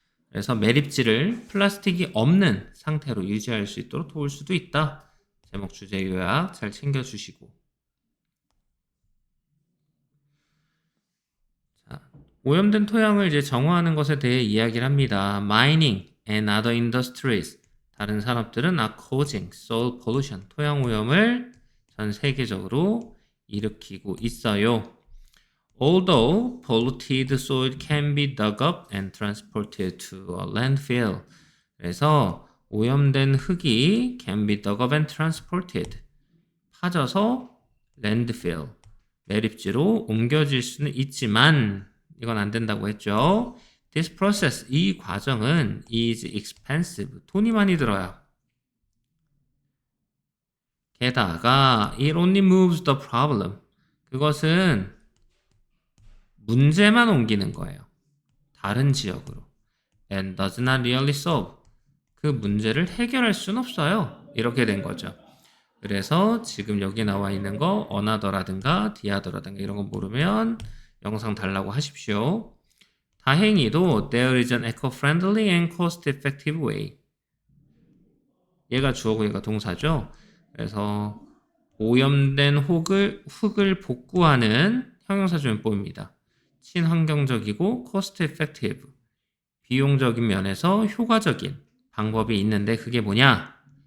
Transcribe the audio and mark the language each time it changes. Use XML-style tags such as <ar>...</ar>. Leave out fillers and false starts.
<ko>그래서 매립지를 플라스틱이 없는 상태로 유지할 수 있도록 도울 수도 있다. 제목 주제 요약 잘 챙겨주시고. 자, 오염된 토양을 이제 정화하는 것에 대해 이야기를 합니다.</ko> <en>Mining and other industries.</en> <ko>다른 산업들은</ko> <en>are causing soil pollution.</en> <ko>토양 오염을 전 세계적으로 일으키고 있어요.</ko> <en>Although polluted soil can be dug up and transported to a landfill.</en> <ko>그래서 오염된 흙이</ko> <en>can be dug up and transported.</en> <ko>파져서 landfill, 매립지로 옮겨질 수는 있지만 이건 안 된다고 했죠.</ko> <en>This process,</en> <ko>이 과정은</ko> <en>is expensive.</en> <ko>돈이 많이 들어요. 게다가</ko> <en>it only moves the problem.</en> <ko>그것은 문제만 옮기는 거예요. 다른 지역으로.</ko> <en>And does not really solve.</en> <ko>그 문제를 해결할 수는 없어요. 이렇게 된 거죠. 그래서 지금 여기 나와 있는 거 another라든가 theother라든가 이런 거 모르면 영상 달라고 하십시오.</ko> <en>다행히도 there is an eco-friendly and cost-effective way.</en> <ko>얘가 주어고 얘가 동사죠. 그래서 오염된 흙을 복구하는 형용사 조연법입니다. 친환경적이고</ko> <en>cost-effective,</en> <ko>비용적인 면에서 효과적인 방법이 있는데 그게 뭐냐?</ko>